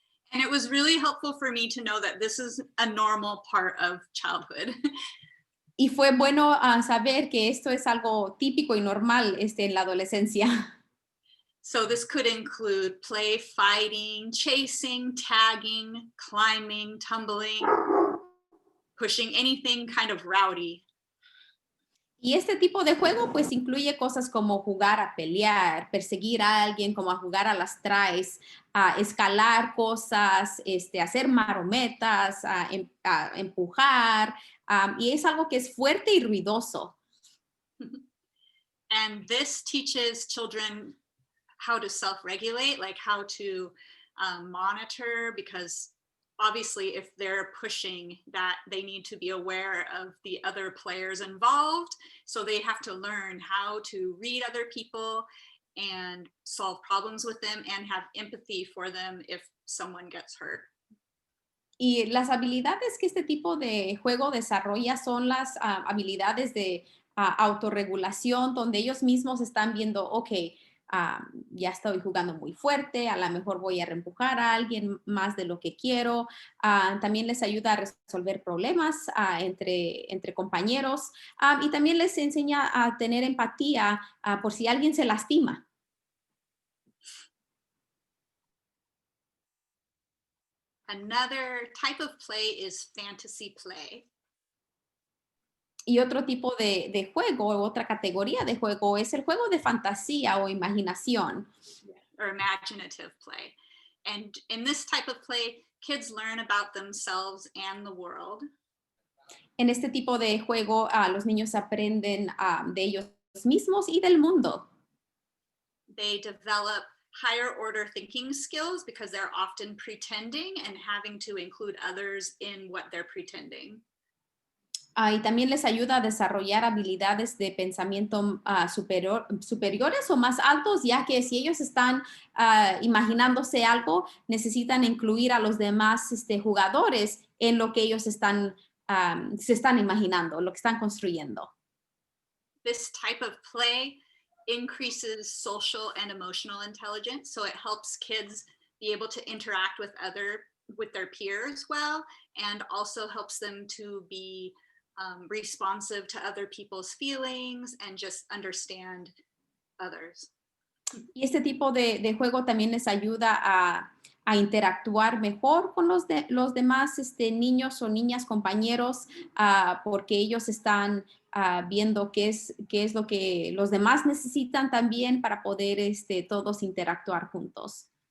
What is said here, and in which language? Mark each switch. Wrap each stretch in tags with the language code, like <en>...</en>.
<en>And it was really helpful for me to know that this is a normal part of childhood.</en> <es>Y fue bueno saber que esto es algo típico y normal en la adolescencia.</es> <en>So this could include play fighting, chasing, tagging, climbing, tumbling, pushing, anything kind of rowdy.</en> <es>Y este tipo de juego pues incluye cosas como jugar a pelear, perseguir a alguien, como a jugar a las traes, a escalar cosas, hacer marometas, a empujar, y es algo que es fuerte y ruidoso.</es> <en>And this teaches children how to self-regulate, like how to monitor, because obviously if they're pushing that, they need to be aware of the other players involved. So they have to learn how to read other people and solve problems with them and have empathy for them if someone gets hurt.</en> <es>Y las habilidades que este tipo de juego desarrolla son las habilidades de autorregulación, donde ellos mismos están viendo, ok, ya estoy jugando muy fuerte, a lo mejor voy a reempujar a alguien más de lo que quiero. También les ayuda a resolver problemas entre compañeros y también les enseña a tener empatía por si alguien se lastima.</es> <en>Another type of play is fantasy play.</en> <es>Y otro tipo de juego, otra categoría de juego es el juego de fantasía o imaginación.</es> <en>Or imaginative play. And in this type of play, kids learn about themselves and the world.</en> <es>En este tipo de juego, los niños aprenden de ellos mismos y del mundo.</es> <en>They develop higher order thinking skills because they're often pretending and having to include others in what they're pretending.</en> <es>Y también les ayuda a desarrollar habilidades de pensamiento superiores o más altos, ya que si ellos están imaginándose algo, necesitan incluir a los demás jugadores en lo que ellos se están imaginando, lo que están construyendo.</es> <en>This type of play increases social and emotional intelligence, so it helps kids be able to interact with their peers well, and also helps them to be responsive to other people's feelings and just understand others.</en> <es>Y este tipo de juego también les ayuda a interactuar mejor con los demás niños o niñas compañeros porque ellos están viendo qué es lo que los demás necesitan también para poder todos interactuar juntos.</es>